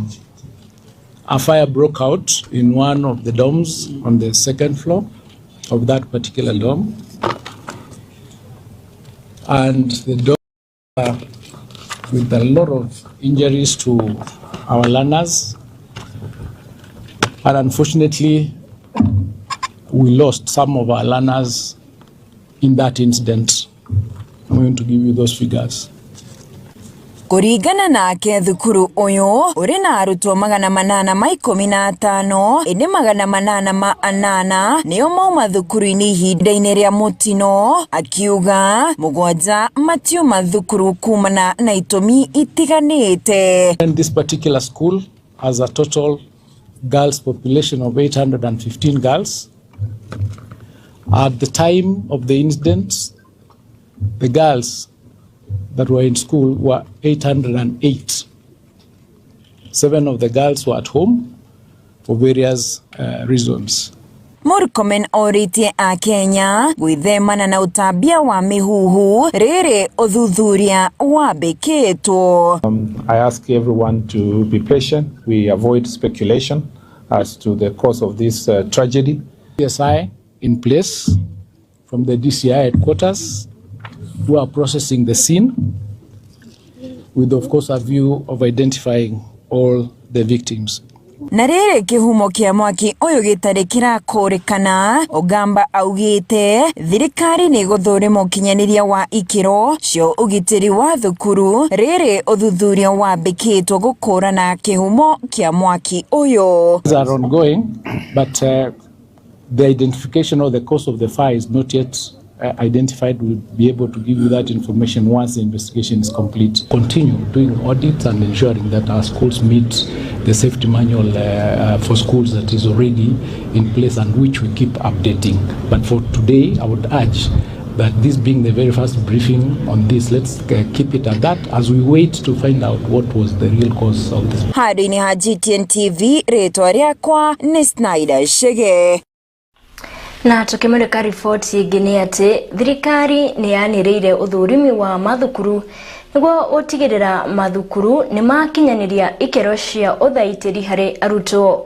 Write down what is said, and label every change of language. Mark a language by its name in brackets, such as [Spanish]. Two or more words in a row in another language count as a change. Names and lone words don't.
[English] a fire broke out in one of the dorms on the second floor of that particular dorm, and the dorm with a lot of injuries to our learners, and unfortunately we lost some of our learners in that incident. I'm going to give you those figures. [Kikuyu] Kuringana nake thukuru uyu uri na arutwo 815 indi 808 nio mauma thukuru-ini ihinda-ini ria mutino akiuga mugwanja matiuma thukuru kumana na itumi itiganite. [English] And this particular school has a total girls population of 815 girls. At the time of the incidents, the girls that were in school were 808. 7 of the girls were at home for various reasons. [Kikuyu] Murkomen oritie a Kenya gwithemana na utambia wa mihuhu riri uthuthuria wambikitwo. [English] I ask everyone to be patient. We avoid speculation as to the cause of this tragedy. CSI in place from the DCI headquarters who are processing the scene with, of course, a view of identifying all the victims. [Kikuyu] Na riri kihumo kia mwaki uyu gitari kirakurikana, Ogamba augite thirikari ni guthurima ukinyaniria wa ikiro cio ugitiri wa thukuru riri uthuthuria wambikitwo gukurana kihumo kia mwaki uyu. [English] These are ongoing, but the identification of the cause of the fire is not yet identified. We'll be able to give you that information once the investigation is complete. Continue doing audits and ensuring that our schools meet the safety manual for schools that is already in place and which we keep updating. But for today, I would urge that this being the very first briefing on this, let's keep it at that as we wait to find out what was the real cause of this. [Kikuyu] Hadi ni GTN TV, ritwa riakwa ni Snyder Shege. Na tukimulika ripoti ingine ati thirikari ni yaniriire uthurimi wa mathukuru niguo utigirira mathukuru ni makinyaniria ikero cia uthaitiri hari arutwo.